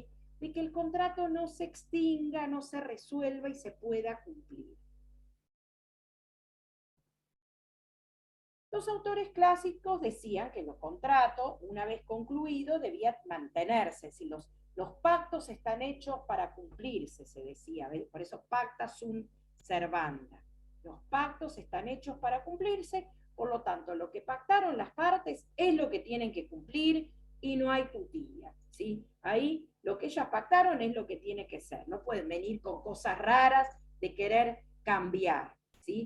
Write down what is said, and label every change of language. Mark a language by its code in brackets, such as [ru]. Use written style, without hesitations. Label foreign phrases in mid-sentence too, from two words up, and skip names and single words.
[es] De que el contrato no se extinga, no se resuelva y se pueda cumplir. Los autores clásicos decían que los contratos, una vez concluidos, debían mantenerse. Si los pactos están hechos para cumplirse, se decía. Por eso [la] pacta sunt servanda. [es] Los pactos están hechos para cumplirse, por lo tanto, lo que pactaron las partes es lo que tienen que cumplir y no hay tutilla, ¿sí? Ahí lo que ellas pactaron es lo que tiene que ser. No pueden venir con cosas raras de querer cambiar, ¿sí?